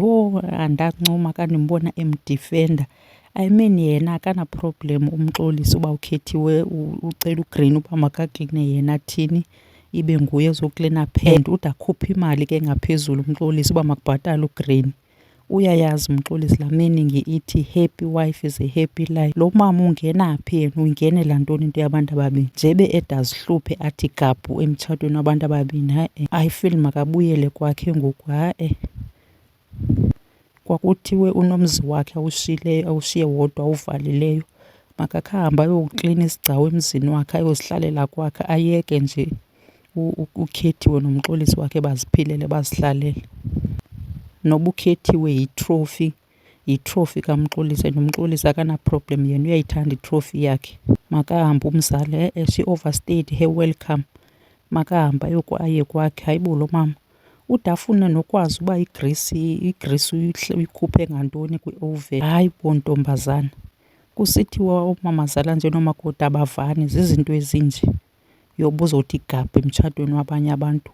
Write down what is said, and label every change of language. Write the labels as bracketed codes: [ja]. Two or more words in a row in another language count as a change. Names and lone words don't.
[xh] Yho andancoma ka ndimbona emdifenda. [en] I mean [xh] yena akanaproblem uMxolisi uba uKhethiwe ucela uGreen uba makakline yena athini, ibe nguye ozoklina and ude akhuphe imali ke ngaphezulu uMxolisi uba makubhatale uGreen. Uyayazi uMxolisi laa meaning ithi [en] happy wife is a happy life. [xh] Lo mama ungena phi yena, uyingenela ntoni into yabantu ababini? Njebe edazihluphe athi gabhu emtshatweni wabantu ababini. Hayi [en] I feel [xh] makabuyele kwakhe ngoku. Hayi kwakuthiwe unomzi wakhe awushiye wodwa awuvalileyo, makakhe ahambe ayoklina isigcawu emzini wakhe, ayozihlalela kwakhe, ayeke nje uKhethiwe noMxolisi wakhe baziphilele bazihlalele. Noba uKhethiwe yitrofi kaMxolisi, noMxolisi akanaproblem, yena uyayithanda itrofi yakhe. Makahambe umzali, [en] she overstayed her welcome, [xh] makahambe aye kwakhe. Hayibo lo mama ude afune nokwazi uba igrisi uyikhuphe ngantoni kwi-oven. Hayi bo ntombazana, Kusithiwa oomamazala nje noomakoti abavani zizinto ezinje. Yoba uzothi gabha emtshatweni wabanye abantu.